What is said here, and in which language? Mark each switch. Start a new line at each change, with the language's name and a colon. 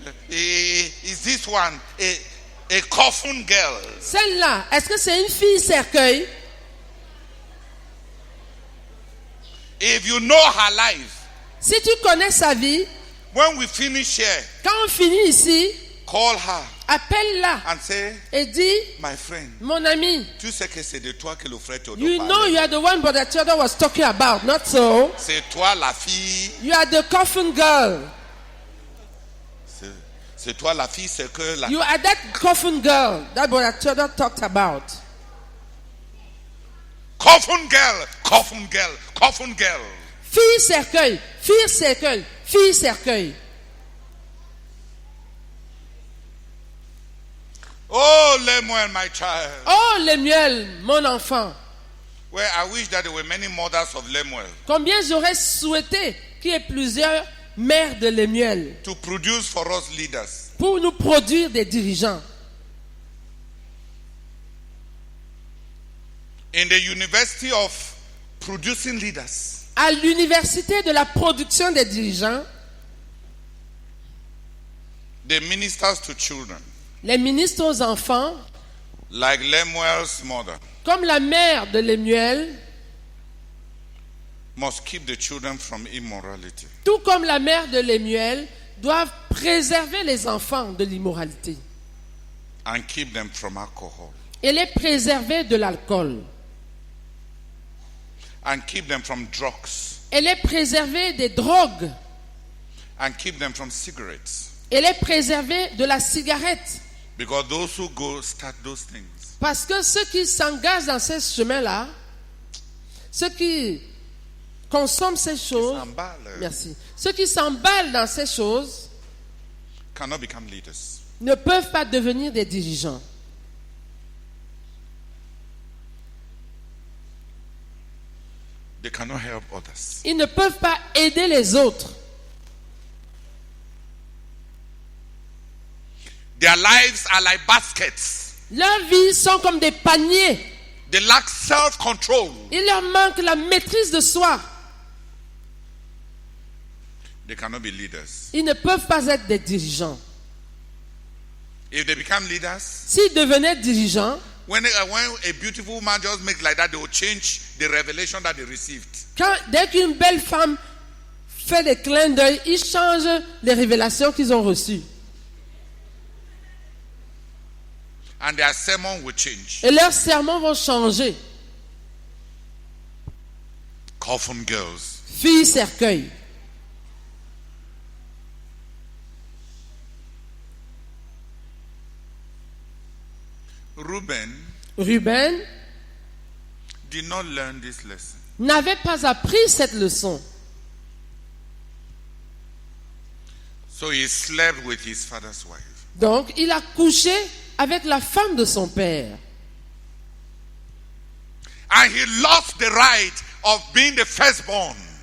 English: Is this one a coffin girl?
French: Celle-là, est-ce que c'est une fille cercueil?
English: If you know her life,
French: Si tu connais sa vie,
English: when we finish here,
French: quand on finit ici,
English: call her
French: appelle-la
English: and say,
French: et dis,
English: my friend,
French: mon ami, tu sais que c'est de toi que le frère Théodore
English: you know
French: parlait.
English: you are the one Brother Theodore was talking about, not so.
French: C'est toi la fille.
English: You are the coffin girl.
French: C'est toi la fille cercueil.
English: You are that coffin girl that Brother Theodore talked about. Coffin girl, coffin girl, coffin girl.
French: Fille cercueil, fille cercueil, fille cercueil.
English: Oh, Lemuel, my child.
French: Oh, Lemuel, mon enfant.
English: Well, I wish that there were many mothers of Lemuel
French: Combien j'aurais souhaité qu'il y ait plusieurs mères de Lemuel
English: to produce for us leaders.
French: pour nous produire des dirigeants.
English: In the University of Producing Leaders,
French: À l'université de la production des dirigeants,
English: the ministers to children,
French: les ministres aux enfants,
English: like Lemuel's mother,
French: comme la mère de Lemuel,
English: must keep the children from immorality.
French: tout comme la mère de Lemuel, doivent préserver les enfants de l'immoralité
English: And keep them from alcohol.
French: et les préserver de l'alcool
English: And keep them from drugs.
French: et les préserver des drogues
English: And keep them from cigarettes.
French: et les préserver de la cigarette.
English: Because those who go start those things,
French: Parce que ceux qui s'engagent dans ces chemins-là, ceux qui consomment ces choses, merci, ceux qui s'emballent dans ces choses
English: cannot become leaders.
French: ne peuvent pas devenir des dirigeants.
English: They cannot help others.
French: Ils ne peuvent pas aider les autres.
English: Their lives are like baskets.
French: Leurs vies sont comme des paniers.
English: They lack self-control.
French: Il leur manque la maîtrise de soi.
English: They cannot be leaders.
French: Ils ne peuvent pas être des dirigeants.
English: If they become leaders,
French: S'ils devenaient dirigeants,
English: when a beautiful man just makes like that, they will change the revelation that they received.
French: dès qu'une belle femme fait des clins d'œil, ils changent les révélations qu'ils ont reçues.
English: And their sermon will change.
French: Et leurs sermons vont changer.
English: Coffin girls.
French: Filles cercueil.
English: Ruben did not learn this lesson.
French: n'avait pas appris cette leçon.
English: So he slept with his father's wife.
French: Donc, il a couché avec la femme de son père.
English: And he lost the right of being the firstborn.